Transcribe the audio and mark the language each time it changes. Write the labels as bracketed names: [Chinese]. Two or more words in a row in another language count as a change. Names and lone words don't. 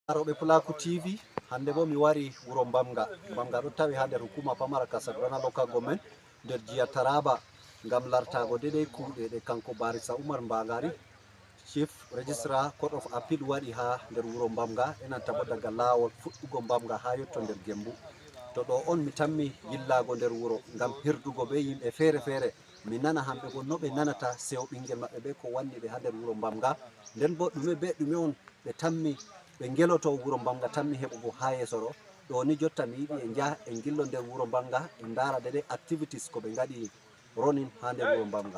[Fula] Aroɓe Pulaku TV hande bo mi wari wuro Bamga ɗo tawi ha nder hukuma pamara Kasaragana [English] local government [Fula] nder jiya Taraba ngam lartago dedei kuɗe ɗe kanko Barisa Umar Mbagari [English] chief registrar court of appeal [Fula] waɗi ha nder wuro Bamga enanta bo daga lawol fuɗɗugo Bamga ha yetto nder Gembu. To ɗo on mi tammi yillago nder wuro ngam hirdugo be yimɓe fere mi nana hamɓe bo no ɓe nanata sewo ɓingel maɓɓe be ko wanni ɓe ha nder wuro Bamga, nden bo ɗume be ɗume on ɓe tammi ɓe geloto wuro Bamga tammi heɓugo ha yeso ɗo ni jotta mi yiɗi e jaha en gillo nder wuro Bamga en dara dede activities ko ɓe gaɗi ronin ha nder wuro Bamga.